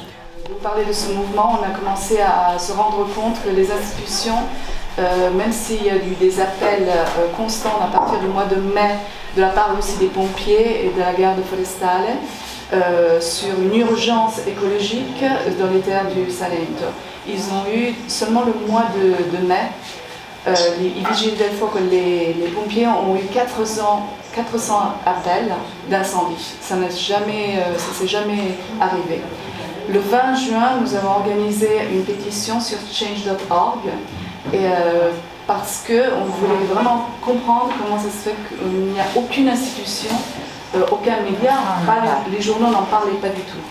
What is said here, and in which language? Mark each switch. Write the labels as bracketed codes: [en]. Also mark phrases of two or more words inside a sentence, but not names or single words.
[fr] Vous parlez de ce mouvement, on a commencé à se rendre compte que les institutions, même s'il y a eu des appels constants à partir du mois de mai, de la part aussi des pompiers et de la garde forestale, sur une urgence écologique dans les terres du Salento. Ils ont eu seulement le mois de mai, [it] il vigile del fuoco, [fr] les pompiers ont eu 400 appels d'incendie. Ça ne s'est jamais arrivé. Le 20 juin, nous avons organisé une pétition sur change.org parce qu'on voulait vraiment comprendre comment ça se fait qu'il n'y a aucune institution, aucun média, les journaux n'en parlaient pas du tout.